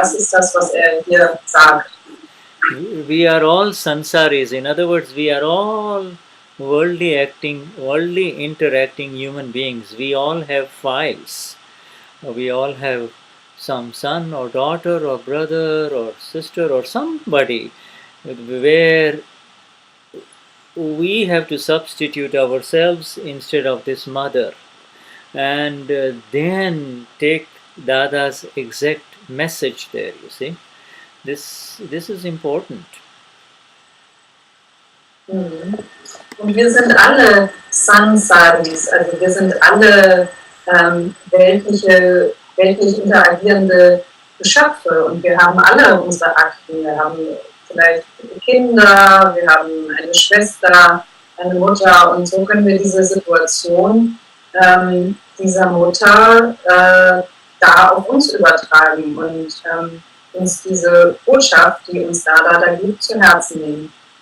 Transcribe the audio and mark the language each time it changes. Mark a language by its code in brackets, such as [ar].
[de] Das ist das, was hier sagt. [en] We are all sansaris. In other words, we are all worldly interacting human beings. We all have files. We all have some son or daughter or brother or sister or somebody where we have to substitute ourselves instead of this mother, and then take Dada's exact message there, you see. This is important. [de] Und wir sind alle Sansaris, also wir sind alle weltlich interagierende Geschöpfe und wir haben alle unsere Akten. Wir haben vielleicht Kinder, wir haben eine Schwester, eine Mutter und so können wir diese Situation dieser Mutter da auf uns übertragen und uns diese Botschaft, die uns da gibt, zu Herzen nehmen.